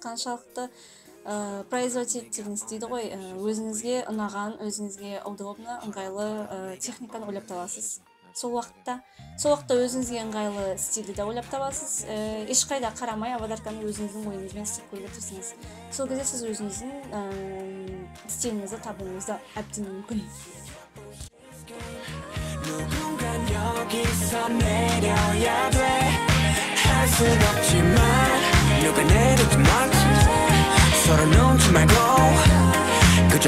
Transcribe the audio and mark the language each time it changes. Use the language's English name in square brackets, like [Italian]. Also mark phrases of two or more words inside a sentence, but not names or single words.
[Kazakh] Қаншалықты производительность дейді ғой, өзіңізге ұнаған, өзіңізге удобно, ыңғайлы техниканы ойлап табасыз. Сол уақытта өзіңізге ыңғайлы стильді де ойлап табасыз. Ешқайда қарамай аватарканы өзіңіздің ойыңызбен істеп көруге тырысыңыз. Сол кезде сіз өзіңіздің стиліңізді табуыңыз да әбден мүмкін. [Korean] 누군간 여기서 내려야 돼 할 순 없지만 누가 내려도 맞지 서로 눈치 말고 그저